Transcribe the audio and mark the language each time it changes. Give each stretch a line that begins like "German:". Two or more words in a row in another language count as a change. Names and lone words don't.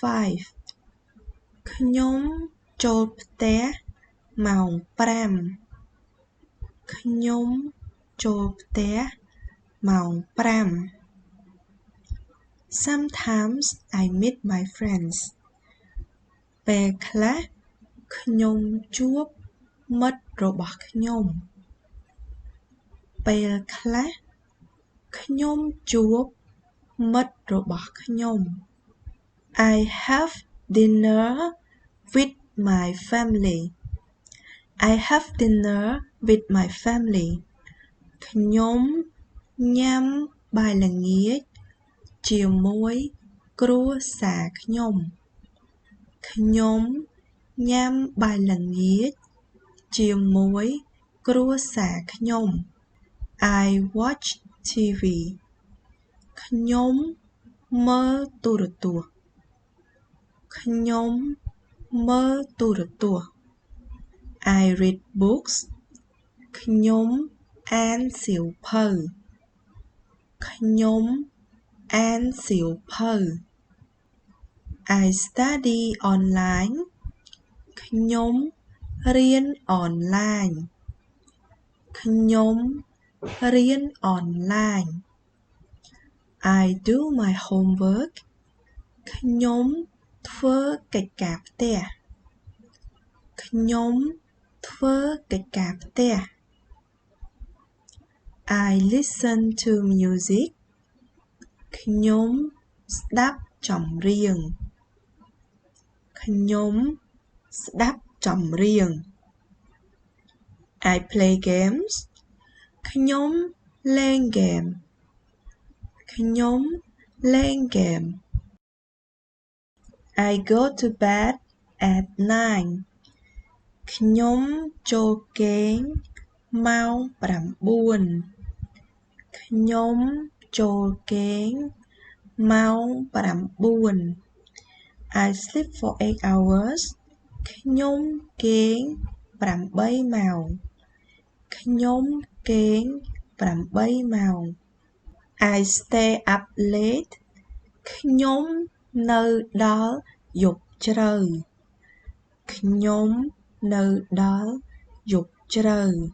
Khmer: 5 ខ្ញុំចូលផ្ទះម៉ោង5ខ្ញុំចូលផ្ទះម៉ោង5
English: Sometimes I meet my friends
Khmer: ពេលខ្លះខ្ញុំជួបមិត្តរបស់ខ្ញុំពេលខ្លះខ្ញុំជួប មិត្តរបស់ខ្ញុំ
English: I have dinner with my family I have dinner with my family
Khmer: ខ្ញុំញ៉ាំបាយល្ងាចជាមួយគ្រួសារខ្ញុំ ខ្ញុំញ៉ាំបាយល្ងាចជាមួយគ្រួសារខ្ញុំ
English: I watch TV
Khmer: ខ្ញុំមើលទូរទស្សន៍ខ្ញុំមើលទូរទស្សន៍
English: I read books
Khmer: ខ្ញុំអានសៀវភៅ ខ្ញុំអានសៀវភៅ
English: I study online
Khmer: ខ្ញុំរៀនអនឡាញខ្ញុំរៀនអនឡាញ
English: I do my homework
Khmer: ខ្ញុំធ្វើកិច្ចការផ្ទះខ្ញុំធ្វើកិច្ចការផ្ទះ
English: I listen to music
Khmer: ខ្ញុំស្ដាប់ចម្រៀង ខ្ញុំស្ដាប់ចម្រៀង
English: I play games
Khmer: ខ្ញុំលេងហ្គេម ខ្ញុំលេងហ្គេម
English: I go to bed at 9
Khmer: ខ្ញុំចូលគេងម៉ោង 9 ខ្ញុំ ចូលគេងម៉ោង 9
English: I sleep for 8 hours
Khmer: ខ្ញុំគេង 8 ម៉ោង ខ្ញុំគេង 8 ម៉ោង
English: I stay up late
Khmer: ខ្ញុំនៅដល់យប់ជ្រៅ ខ្ញុំនៅដល់យប់ជ្រៅ